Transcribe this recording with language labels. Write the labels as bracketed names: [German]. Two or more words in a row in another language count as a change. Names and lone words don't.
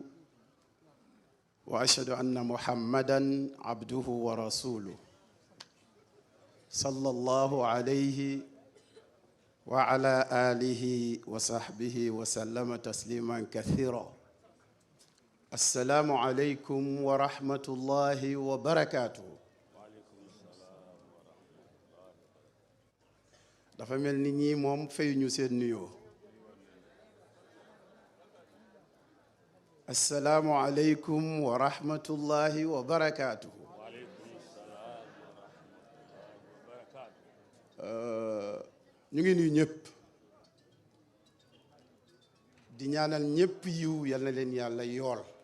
[Arabic] وأشهد أن محمدًا عبده ورسوله صلى الله عليه وعلى آله وصحبه وسلم تسليما كثيرا السلام عليكم ورحمة الله وبركاته. [Wolof] dafa mel ni ñii moom fayuñu seen nuyoo. [Arabic] السلام عليكم ورحمة الله وبركاته. [Wolof] ñu ngi nuyu ñëpp di ñaanal ñëpp yiw yal na leen yàlla yool.